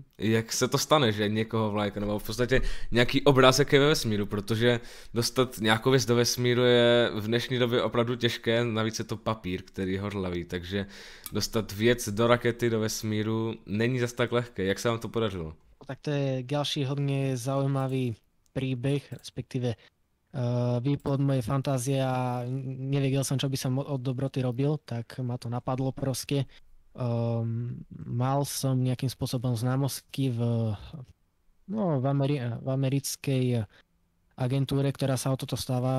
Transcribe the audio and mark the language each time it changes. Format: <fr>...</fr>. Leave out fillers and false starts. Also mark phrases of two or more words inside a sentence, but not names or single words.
<cs>Jak se to stane, že někoho vlajka, nebo v podstatě nějaký obrázek je ve vesmíru, protože dostat nějakou věc do vesmíru je v dnešní době opravdu těžké, navíc je to papír, který je horlavý, takže dostat věc do rakety do vesmíru není zas tak lehké. Jak se vám to podařilo?</cs> <sk>Tak to je ďalší hodne zaujímavý príbeh, respektíve výplod mojej fantázie a nevedel som, čo by som od dobroty robil, tak ma to napadlo proste. Mal som nejakým spôsobom známostky v americkej agentúre, ktorá sa o toto stáva.</sk>